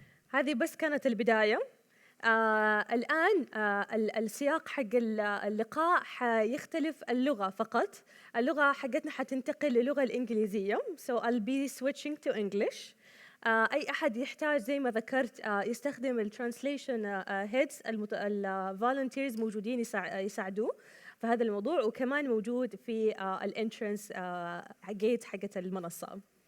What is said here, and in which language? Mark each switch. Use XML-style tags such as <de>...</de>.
<ar>هذه بس كانت البداية. الآن السياق حق اللقاء حيختلف اللغة فقط. اللغة حقتنا حتنتقل للغة الإنجليزية.</ar> <en>So I'll be switching to English.</en> <ar>أي أحد يحتاج زي ما ذكرت يستخدم الترانسليشن هيدز، الفولنتيرز موجودين يساعدوه في هذا الموضوع، وكمان موجود في الانترنس جيت حقت المنصة.</ar>